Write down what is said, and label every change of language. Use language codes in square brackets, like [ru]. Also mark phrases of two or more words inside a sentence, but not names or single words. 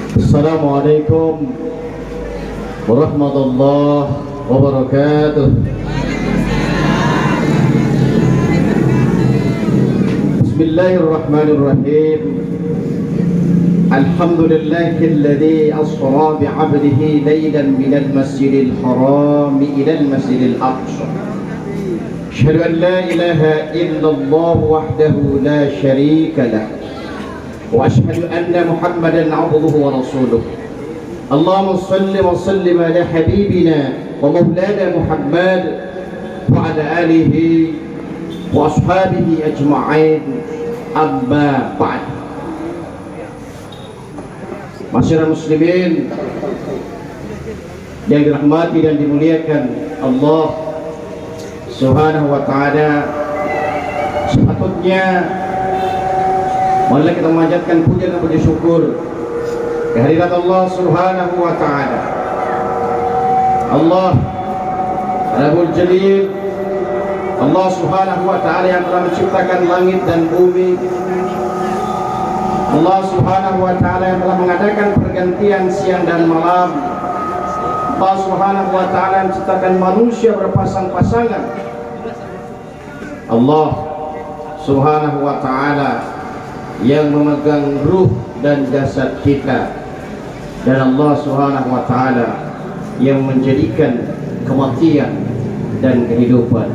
[ar] السلام عليكم ورحمة الله وبركاته. بسم الله الرحمن الرحيم. الحمد لله الذي أسرى بعبده ليلا من المسجد الحرام إلى المسجد الأقصى. أشهد أن لا إله إلا الله وحده لا شريك له. وأشهد أن محمدا عبده ورسوله. اللهم صل وسلم على حبيبنا ومولانا محمد وعلى آله وأصحابه أجمعين. أما بعد. [id] Masyarakat muslimin yang dirahmati dan dimuliakan Allah [ar] سبحانه وتعالى, [id] sepatutnya marilah kita memanjatkan puja dan puji syukur kehadirat Allah [ar] سبحانه وتعالى. الله رب الجليل الله سبحانه وتعالى [id] yang telah menciptakan langit dan bumi, Allah [ar] سبحانه وتعالى [id] yang telah mengadakan pergantian siang dan malam, Allah [ar] سبحانه وتعالى [id] yang menciptakan manusia berpasang-pasangan, Allah [ar] سبحانه وتعالى [id] yang memegang ruh dan jasad kita, dan Allah [ar] سبحانه وتعالى [id] yang menjadikan kematian dan kehidupan.